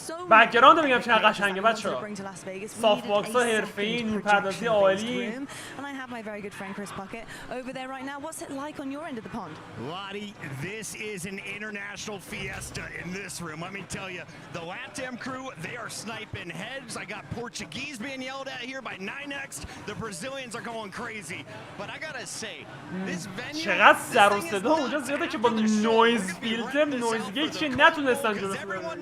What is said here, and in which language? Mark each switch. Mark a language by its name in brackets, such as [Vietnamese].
[Persian] بک‌گراند میگم چقدر قشنگه بچه‌ها. سافت باکس‌ها حرفه‌ای نور پردازی عالی. [English] And I have my very good friend Chris Puckett over there right now. What's it like on your end of the pond? Lottie, this is an international fiesta in this room. Let me tell you, the LATAM crew, they are sniping heads. I got Portuguese being yelled at here by 9X. The Brazilians are going crazy. But I gotta say, this venue... [Persian] چقدر سر و صدا اونجا زیاده که با نویز فیلتر نویز گیت چیه نتونستن جلوش برن.